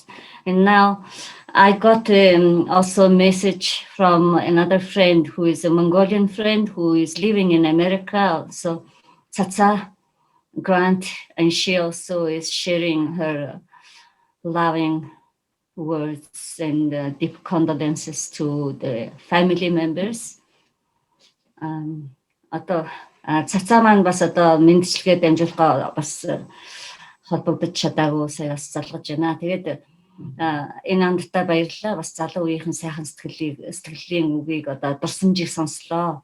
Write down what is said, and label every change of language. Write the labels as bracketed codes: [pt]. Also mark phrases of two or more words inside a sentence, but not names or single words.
[en] And now I got also a message from another friend who is a Mongolian friend who is living in America. So Tsatsa Grant, and she also is sharing her loving words and deep condolences to the family members. [mn] Одоо цацаа маань бас одоо мэндчилгээ дамжуулахаа бас холбогдож чадаагүй сая бас залгаж байна. Тэгээд энэ амттай баярлалаа. Бас залуу үеийнхэн сайхан сэтгэлийн үгийг одоо дурсамжийг сонслоо.